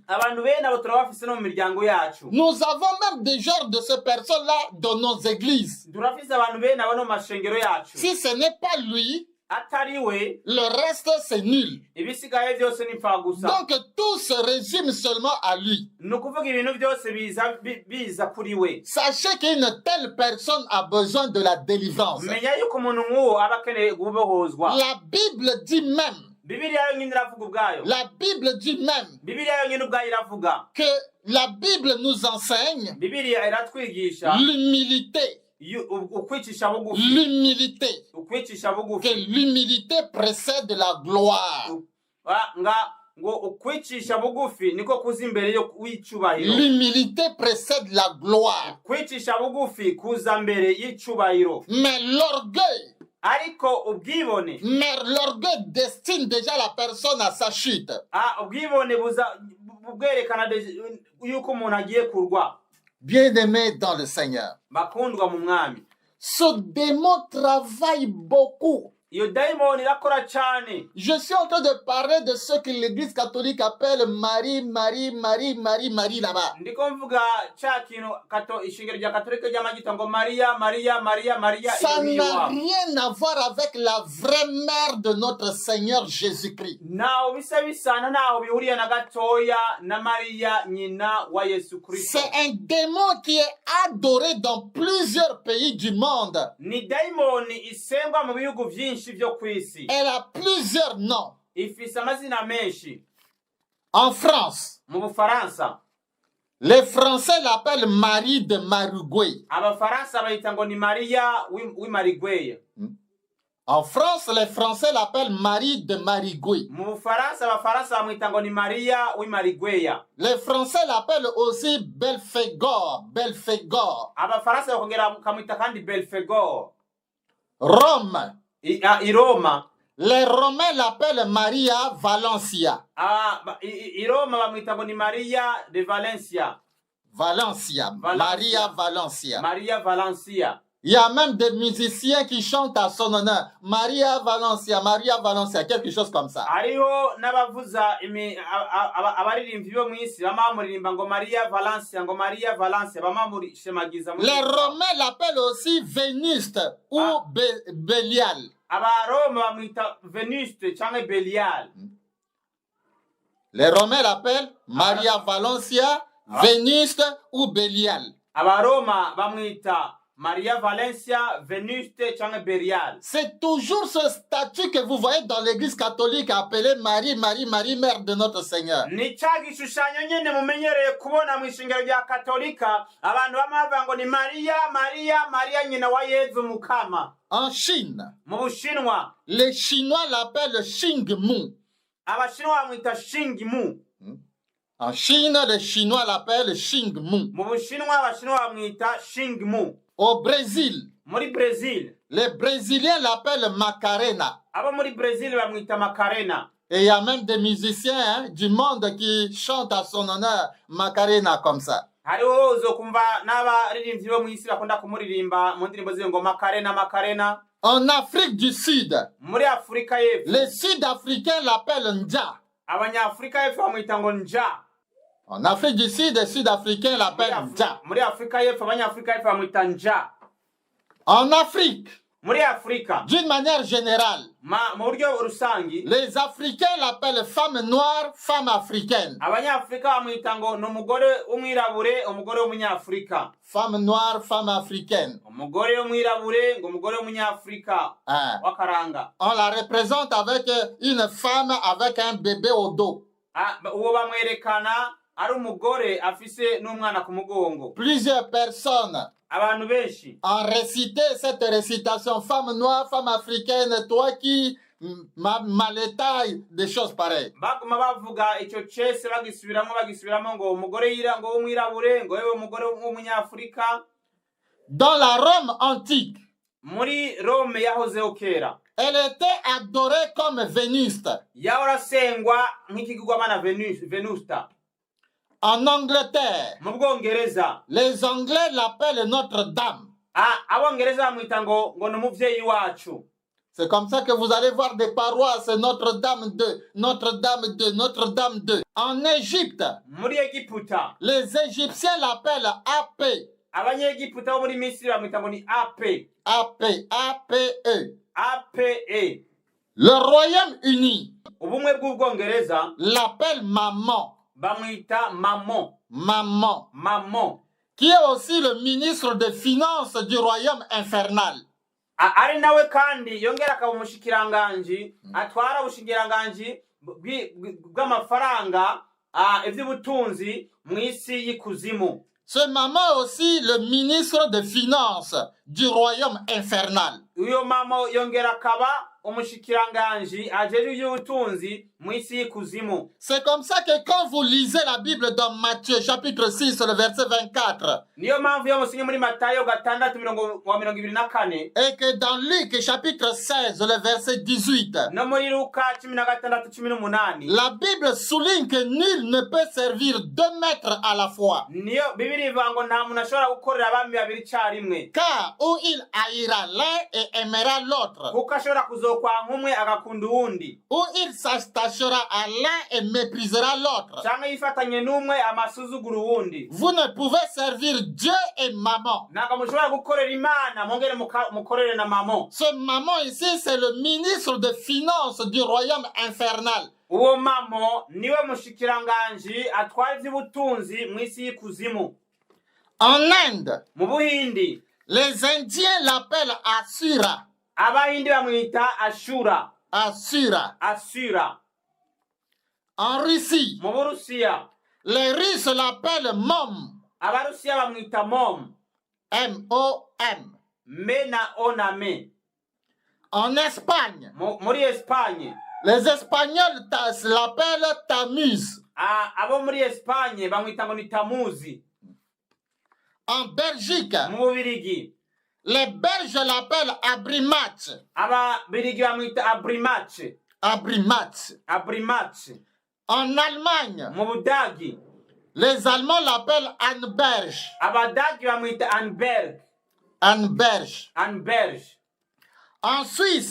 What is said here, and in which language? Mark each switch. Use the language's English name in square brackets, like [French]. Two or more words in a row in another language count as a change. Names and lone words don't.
[Rundi] Abantu bene abo turabafise no mu miryango yacu. [French] Nous avons même des genres de ces personnes-là dans nos églises. [Rundi] Turafise abantu bene abo no mu mashengero yacu. [French] Si ce n'est pas lui, [Rundi] atariwe, [French] le reste c'est nul. [Rundi] ibisigaye byose ni mpfagusa. [French] Donc tout se résume seulement à lui. [Rundi] Nukuvuga ibintu byose biza kuri we. [French] Sachez qu'une telle personne a besoin de la délivrance. [Rundi] Menya yuko umuntu nk'uwo aba akeneye gubohozwa. [French] La Bible dit même, [Rundi] Bibiliya yonyine iravuga ubwayo. [French] la Bible dit même [Rundi] Bibiliya yonyine ubwayo iravuga [French] que la Bible nous enseigne [Rundi] Bibiliya iratwigisha [French] l'humilité. [Rundi] ukwicisha bugufi. [French] L'humilité. [Rundi] Ukwicisha [French] Que [Rundi] bugufi. [French] l'humilité précède la gloire. [Rundi] ngo ukwicisha bugufi niko kuza imbere yo w'icubahiro. [French] L'humilité précède la gloire. [Rundi] Kwicisha bugufi kuza mbere y'icubahiro. [French] Mais l'orgueil, mais l'orgueil destine déjà la personne à sa chute. [Rundi] ubwibone bwerekana yuko umuntu agiye kurwa. [French] Bien-aimé dans le Seigneur, [Rundi] bakundwa mu mwami, [French] ce démon travaille beaucoup. [Rundi] iyo daimoni irakora cyane. [French] Je suis en train de parler de ce que l'Église catholique appelle Marie là-bas. [Rundi] Ndiko mvuga cha kintu ishingiro rya katolika ry'amagita ngo Maria. [French] Ça n'a rien à voir avec la vraie mère de notre Seigneur Jésus-Christ. [Rundi] Naho bisa bisana naho bihuriye na gatoya na Maria nyina wa Yesu Kristo. [French] C'est un démon qui est adoré dans plusieurs pays du monde. [Rundi] Ni daimoni isengwa mu bihugu byinshi byo kwisi. [French] Elle a plusieurs noms. [Rundi] Ifise amazina menshi. [French] En France, [Rundi] mu Bufaransa, [French] les Français l'appellent Marie de Marigoué. [Rundi] Abafaransa bayita ngo ni Maria w'imarigweye. [French] En France, les Français l'appellent Marie de Marigoué. [Rundi] Mu Bufaransa abafaransa bamwita ngo ni Maria w'imarigweya. [French] Les Français l'appellent aussi Belphégor. [Rundi] Abafaransa bakongera kamwita kandi Belphégor. [French] Rome. [Rundi] I Roma, [French] les Romains l'appellent Maria Valencia. [Rundi] I Roma bamwita ngo ni Maria de Valencia. [French] Maria Valencia. [Rundi] Maria Valencia. [French] Il y a même des musiciens qui chantent à son honneur. Maria Valencia, quelque chose comme ça. [Rundi] Hariho n'abavuza abaririmbyi bo mwisi bamamuririmba ngo Maria Valencia bamamurishemagiza. [French] Les Romains l'appellent aussi Vénuste ou Bélial. [Rundi] Abaroma bamwita Vénuste cyangwa Bélial. [French] Les Romains l'appellent Maria Valencia, Vénuste ou Bélial. [Rundi] Abaroma bamwita Maria Valencia, Vénuste, cyangwa Bélial. [French] C'est toujours ce statut que vous voyez dans l'église catholique appelée Marie, mère de notre Seigneur. [Rundi] Ni cya gishushanyo nyene mumenyereye kubona mu ishingiro rya katolika abantu bamavuga ngo ni Maria nyina wa Yezu mukama. [French] En Chine, [Rundi] mu Bushinwa, [French] les Chinois l'appellent Xingmu. [Rundi] Abashinwa bamwita Xingmu. [French] En Chine, les Chinois l'appellent Xingmu. [Rundi] Mu Bushinwa abashinwa bamwita Xingmu. [French] Au Brésil, les Brésiliens l'appellent Macarena. [Rundi] Abo muri Brésil bamwita Macarena. [French] Et il y a même des musiciens du monde qui chantent à son honneur Macarena comme ça. [Rundi] Hariho uzokumva n'abaririmbyi bo mwisi bakunda kumuririmba mu ndirimbo ziwe ngo Macarena. [French] En Afrique du Sud, [Rundi] muri Afrika y'Epfo, [French] les Sud-Africains l'appellent Nja. [Rundi] Abanyafrika y'Epfo bamwita ngo Nja. [French] En Afrique du Sud, les Sud-Africains l'appellent Nja. [Rundi] Muri Afrika y'Epfo abanyafrika y'Epfo bamwita Nja. [French] En Afrique, [Rundi] muri Afrika, [French] d'une manière générale, [Rundi] mu buryo rusangi, [French] les Africains l'appellent femme noire, femme africaine. [Rundi] Abanyafrika bamwita ngo ni umugore w'umwirabure, umugore w'umunyafrika. [French] Femme noire, femme africaine. [Rundi] Umugore w'umwirabure ngo umugore w'umunyafrika wakaranga. [French] On la représente avec une femme avec un bébé au dos. [Rundi] Uwo bamwerekana ari umugore afise n'umwana ku mugongo. [French] Plusieurs personnes [Rundi] abantu benshi [French] ont récité cette récitation, femme noire, femme africaine, toi qui maletaille, des choses pareilles. [Rundi] Baguma bavuga icyo cese bagisubiramo ngo umugore ngo w'umwirabure ngo yewe umugore w'umunyafrika. [French] Dans la Rome antique, [Rundi] muri Rome yahozeho kera, [French] elle était adorée comme Vénuste. [Rundi] Yahora sengwa nk'ikigwamana Venusta. [French] En Angleterre, [Rundi] mu Bwongereza, [French] les Anglais l'appellent Notre-Dame. [Rundi] Abongereza bamwita ngo ni umuvyeyi wacu. [French] C'est comme ça que vous allez voir des paroisses Notre-Dame 2, Notre-Dame 2, Notre-Dame 2. En Égypte, [Rundi] muri Egiputa [French] les Égyptiens l'appellent AP, [Rundi] abanyegiputa bo muri Misiri bamwita ngo ni AP [French] APE. [Rundi] APE. [French] Le Royaume-Uni [Rundi] Ubumwe bw'Ubwongereza [French] l'appelle Maman, [Rundi] bamwita Maman. [French] Maman, [Rundi] Maman. [French] qui est aussi le ministre des Finances du Royaume infernal. [Rundi] Ari nawe kandi yongera akaba umushikiranganji atwara ubushikiranganji bw'amafaranga ivy'ubutunzi mw'isi y'ikuzimu. [French] Ce Maman est aussi le ministre des Finances du Royaume infernal. [Rundi] Uyo mama yongera akaba umushikiranganji ajejwe ivy'ubutunzi mw'isi y'ikuzimu. [French] C'est comme ça que quand vous lisez la Bible dans Matthieu chapitre 6, le verset 24, [Rundi] niyo mpamvu iyo musinye muri Matayo 6:24 [French] et que dans Luc chapitre 16, le verset 18, [Rundi] no muri Luka 16:18 [French] la Bible souligne que nul ne peut servir deux maîtres à la fois. [Rundi] niyo Bibiri ivuga ngo nta muntu ashobora gukorera abami babiri icyarimwe, [French] Car ou il haïra l'un et aimera l'autre, [Rundi] kuko ashobora kuzokwanka umwe agakunda uwundi, [French] ou il s'attachera à l'un et méprisera l'autre. [Rundi] cyangwa yifatanye n'umwe amasuzugura uwundi. [French] Vous ne pouvez servir Dieu et Maman. [Rundi] Ntabwo mushobora gukorera Imana mwongere mukorere na Maman. [French] Ce Maman ici, c'est le ministre des Finances du Royaume infernal. [Rundi] Uwo Maman niwe mushikiranganji atwara ivy'ubutunzi mw'isi y'ikuzimu. [French] En Inde, [Rundi] Mu Buhindi [French] les Indiens l'appellent Asura. [Rundi] Abahindi bamwita Ashura. [French] Asura. [Rundi] Asura. [French] En Russie, [Rundi] Mu Burusiya [French] les Russes l'appellent Mom. [Rundi] Abarusiya bamwita Mom. [French] M-O-M. [Rundi] Me na O na me. [French] En Espagne, [Rundi] Muri Espagne [French] les Espagnols l'appellent Tammuz. [Rundi] abo muri Espagne bamwita ngo ni Tamuzi. [French] En Belgique, [Rundi] Mu Bubirigi [French] les Belges l'appellent Abrimach. [Rundi] Ababirigi bamwita Abrimach. [French] Abrimach. [Rundi] Abrimach. [French] En Allemagne, [Rundi] Mu Budagi [French] les Allemands l'appellent Anberg. [Rundi] Abadagi bamwita Anberg. [French] Anberg. [Rundi] Anberg. [French] En Suisse,